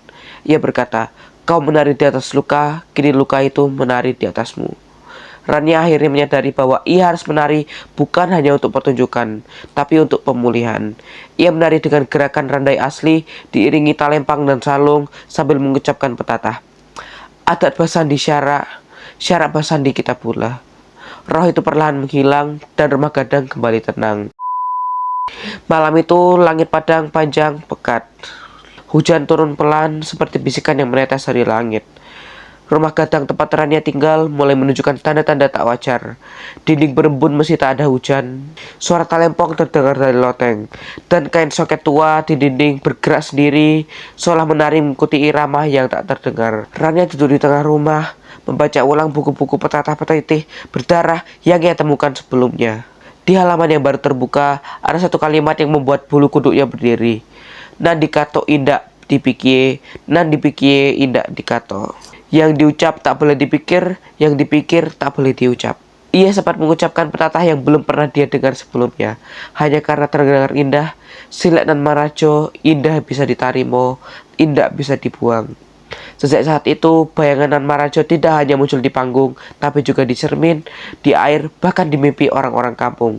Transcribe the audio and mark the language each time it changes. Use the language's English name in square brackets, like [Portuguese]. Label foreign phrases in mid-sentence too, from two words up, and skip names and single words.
[Indonesian] Ia berkata, "Kau menari di atas luka, kini luka itu menari di atasmu." Rania akhirnya menyadari bahwa ia harus menari bukan hanya untuk pertunjukan, tapi untuk pemulihan. Ia menari dengan gerakan randai asli, diiringi talempang dan salung sambil mengucapkan petata. [Minangkabau] Adat basandi syarak, syarak basandi kita pula. [Indonesian] Roh itu perlahan menghilang dan rumah gadang kembali tenang. Malam itu langit Padang Panjang pekat. Hujan turun pelan seperti bisikan yang menetes dari langit. Rumah gadang tempat Rania tinggal mulai menunjukkan tanda-tanda tak wajar. Dinding berembun meski tak ada hujan. Suara talempong terdengar dari loteng. Dan kain soket tua di dinding bergerak sendiri, seolah menari mengikuti irama yang tak terdengar. Rania duduk di tengah rumah, membaca ulang buku-buku petatah petitih berdarah yang ia temukan sebelumnya. Di halaman yang baru terbuka, ada satu kalimat yang membuat bulu kuduknya berdiri. [Minangkabau] Nan dikato indak dipikir, nan dipikir indak dikato. [Indonesian] Yang diucap tak boleh dipikir, yang dipikir tak boleh diucap. Ia sempat mengucapkan pepatah yang belum pernah dia dengar sebelumnya. Hanya karena terdengar indah, silat dan marajo, indah bisa ditarimo, indah bisa dibuang. Sejak saat itu, bayangan Nan Marajo tidak hanya muncul di panggung, tapi juga di cermin, di air, bahkan di mimpi orang-orang kampung.